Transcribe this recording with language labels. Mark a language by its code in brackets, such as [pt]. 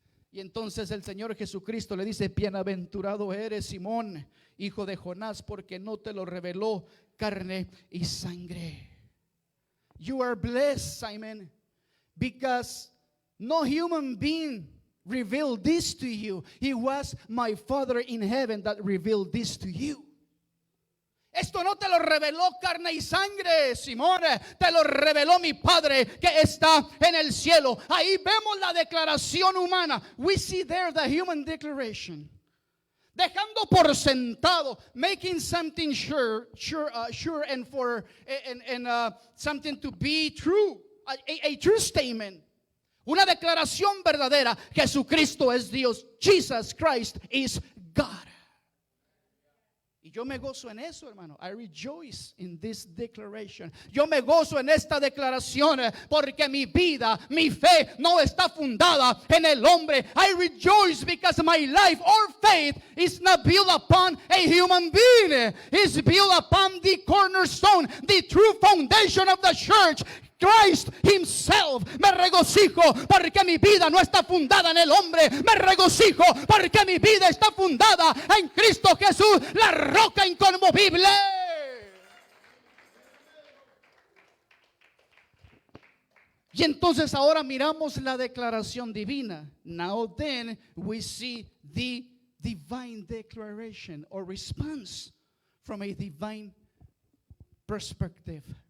[es] Y entonces el Señor Jesucristo le dice, bienaventurado eres Simón, hijo de Jonás, porque no te lo reveló carne y sangre. [en] You are blessed, Simon, because no human being revealed this to you. It was my Father in heaven that revealed this to you. [es] Esto no te lo reveló carne y sangre, Simón, te lo reveló mi Padre que está en el cielo. Ahí vemos la declaración humana. We see there the human declaration. Dejando por sentado, [en] making something sure and for something to be true, a true statement. [es] Una declaración verdadera. Jesucristo es Dios. [en] Jesus Christ is God. [es] Y yo me gozo en eso, hermano. [en] I rejoice in this declaration. [es] Yo me gozo en esta declaración porque mi vida, mi fe no está fundada en el hombre. [en] I rejoice because my life or faith is not built upon a human being. It's built upon the cornerstone, the true foundation of the church, Christ himself. [es] Me regocijo porque mi vida no está fundada en el hombre. Me regocijo porque mi vida está fundada en Cristo Jesús, la roca inconmovible. Y entonces ahora miramos la declaración divina. [en] Now then we see the divine declaration or response from a divine perspective.